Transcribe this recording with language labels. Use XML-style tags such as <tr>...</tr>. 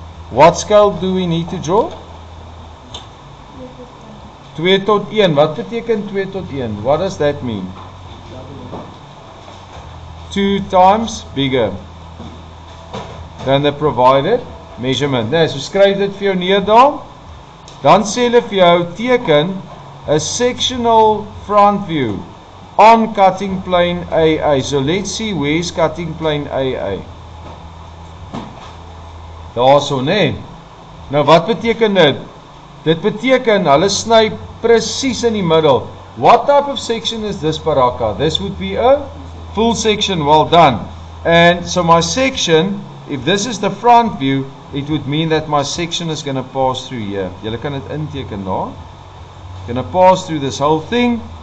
<en>What scale do we need to draw?</en> <af>2 tot 1. Wat beteken 2 tot 1?</af> <en>What does that mean? 2 times bigger than the provided measurement.</en> <af>Nee, so skryf dit vir jou neer daar. Dan sê hulle vir jou teken</af> <en>a sectional front view on cutting plane AA. So let's see where is cutting plane AA.</en> <af>Daarso, nee. Nou wat beteken dit? Dit beteken hulle sny presies in die middel.</af> <en>What type of section is this, Baraka? This would be a full section. Well done. And so my section, if this is the front view, it would mean that my section is going to pass through here.</en> <af>Julle kan dit inteken daar.</af> <en>Going to pass through this whole thing.</en>